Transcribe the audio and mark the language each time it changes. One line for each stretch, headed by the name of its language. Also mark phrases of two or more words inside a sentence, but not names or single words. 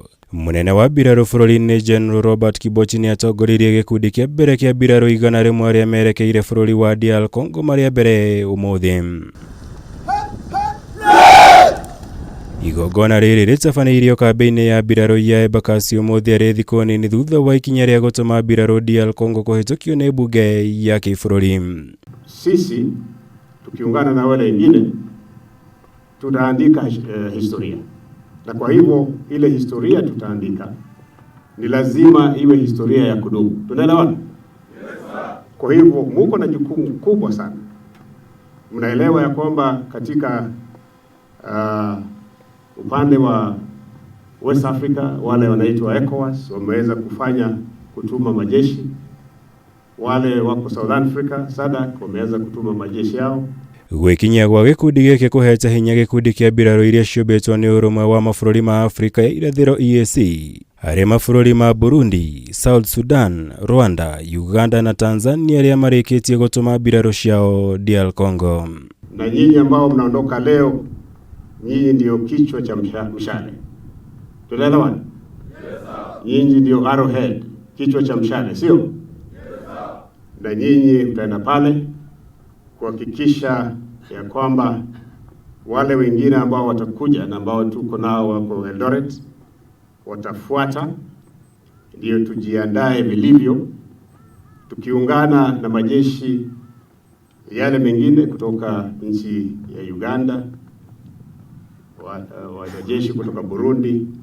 Kikuyu: Mũnene wa mbiraru bũrũri-inĩ General Robert Kibochi nĩ atongoririe gĩkundi kĩa mbere kĩa mbiraru 100 arĩa merekeire bũrũri wa DR Congo marĩa mbere ũmũthĩ. Igongona rĩrĩ rĩtabanĩirio kambi-ini ya mbiraru ya Embakasi ũmũthĩ arĩ thikũ nini thutha wa ikinya rĩa gũtũma mbiraru DR Congo kũhĩtũkio nĩ mbunge ya kĩbũrũri.
Swahili: Sisi tukiungana na wale wengine tutaandika historia, na kwa hivyo ile historia tutaandika ni lazima iwe historia ya kudumu. Tunaelewana?
English: Yes, sir.
Swahili: Kwa hivyo muko na jukumu kubwa sana. Mnaelewa ya kwamba katika upande wa West Africa wale wanaitwa ECOWAS wameweza kutuma majeshi, wale wako South Africa SADC wameweza kutuma majeshi yao.
Kikuyu: Gwikinya gwa gikundi gĩkĩ kũhete hinya gĩkundi kĩa mbiraru iria ciũmbĩtwo nĩ ũrũmwe wa mabũrũri ma Afrika ya irathiro EAC harĩ mabũrũri ma Burundi, South Sudan, Rwanda, Uganda na Tanzania arĩa marĩkĩtie gũtũma mbiraru ciao DR Congo.
Swahili: Na nyinyi ambao mnaondoka leo, nyinyi ndio kichwa cha mshale. Tunaelewana?
English: Yes, sir.
Swahili: Nyinyi ndio arrowhead, kichwa cha mshale, sio?
English: Yes, sir.
Swahili: Na nyinyi mtaenda pale kuhakikisha ya kwamba wale wengine ambao watakuja na ambao tuko nao wako Eldoret watafuata, ndio tujiandae vilivyo tukiungana na majeshi yale mengine kutoka nchi ya Uganda, wanajeshi kutoka Burundi.